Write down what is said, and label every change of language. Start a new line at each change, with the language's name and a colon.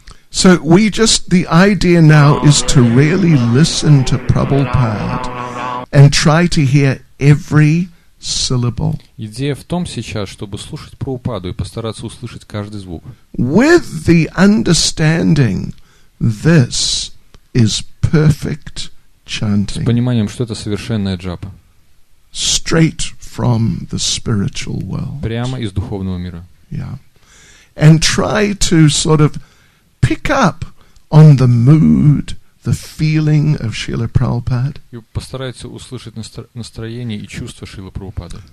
English: So the idea now is to really listen to Prabhupada and try to hear every syllable.
Russian: Идея в том сейчас, чтобы слушать Прабхупаду и постараться услышать каждый звук.
English: With the understanding this is perfect chanting.
Russian: С пониманием, что это совершенная джапа.
English: Straight from the spiritual world.
Russian: Прямо из духовного мира.
English: Yeah. And try to sort of pick up on the mood, the feeling of Srila Prabhupada.
Russian: И постарайтесь услышать настроение и чувства Шрилы Прабхупады.